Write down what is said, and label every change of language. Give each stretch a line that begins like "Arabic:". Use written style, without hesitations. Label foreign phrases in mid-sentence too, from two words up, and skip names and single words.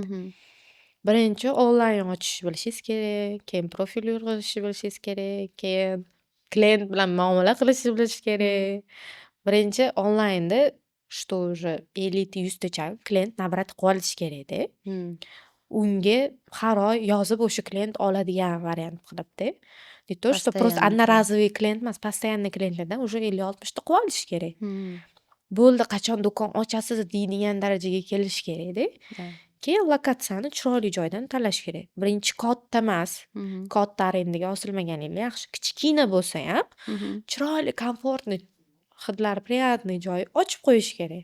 Uzbek: Birinchi onlayn ochish bilishingiz kerak, keyin profil yurg'izishni bilishingiz kerak, keyin klient bilan muomala qilishni bilish kerak. Birinchi onlaynda
Russian: что уже
Uzbek: 50-100 klient nabrat qilib olish kerak-da. Unga har oy yozib o'sha klient oladigan variant qilibdi.
Russian: Не то, что просто одноразовый
Uzbek: klient emas, постоянный klientlardan уже 50-60 ta qilib olish kerak. Bo'ldi, qachon do'kon ochasiz deydigan darajaga kelish kerak-da. Keyin lokatsiyani chiroyli joydan tanlash kerak. Birinchi katta emas, katta arendaga osilmaganinglar yaxshi. Kichkina bo'lsa ham chiroyli, komfortniy, hidlari приятный joy ochib qo'yish kerak.